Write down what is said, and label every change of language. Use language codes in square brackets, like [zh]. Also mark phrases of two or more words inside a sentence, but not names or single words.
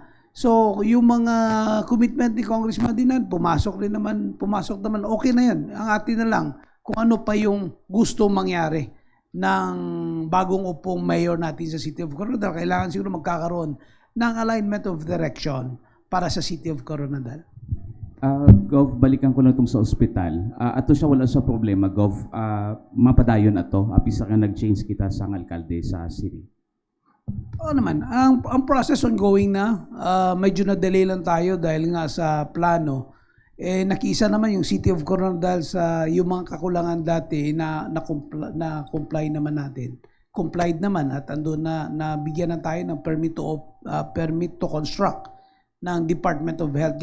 [tl] So, yung mga commitment ni Congressman Dinan, pumasok naman, okay na yan. Ang atin na lang, kung ano pa yung gusto mangyari ng bagong upong mayor natin sa City of Coronadal, kailangan siguro magkakaroon ng [en] alignment of direction [tl] para sa City of Coronadal. Gov, balikan ko lang itong sa ospital. [ceb] Ato siya wala sa problema, [tl] Gov. [ceb] Mapadayon ato, apisa ka nag-change kita sa alkalde sa city. [tl] Oo naman, ang [en] process ongoing [tl] na, medyo na-delay lang tayo dahil nga sa plano. Nakiisa naman yung City of Coronadal sa yung mga kakulangan dati na comply naman natin. Complied naman at andun na bigyan na tayo ng [en] permit to construct [tl] ng Department of Health.